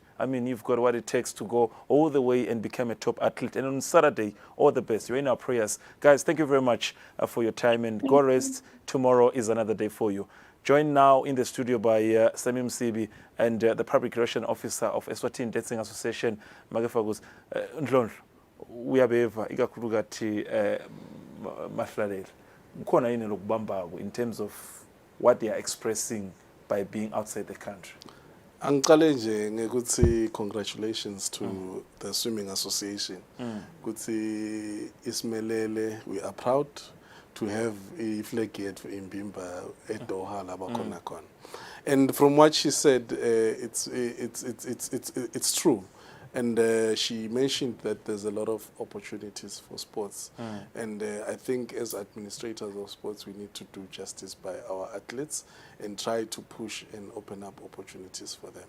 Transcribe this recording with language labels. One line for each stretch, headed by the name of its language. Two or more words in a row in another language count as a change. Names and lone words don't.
English: I mean, you've got what it takes to go all the way and become a top athlete. And on Saturday, all the best. You're in our prayers. Guys, thank you very much for your time, and go rest. Tomorrow is another day for you. Joined now in the studio by Samim Sibi and the Public Relations Officer of Eswatini Dancing Association, Magafagus.
Swati: Ndlondlo, uyabeva ikakhulukathi Mahlalela. Kukhona yini lokubambako
English: in terms of what they are expressing by being outside the country?
Swati: Angiqale nje ngekuthi
English: congratulations to the Swimming Association.
Swati: Kuthi isimelele,
English: we are proud to have a flag
Swati: yethu imbimba eDoha laba khona khona.
English: And from what she said, it's true. And she mentioned that there's a lot of opportunities for sports. And I think as administrators of sports, we need to do justice by our athletes and try to push and open up opportunities for them.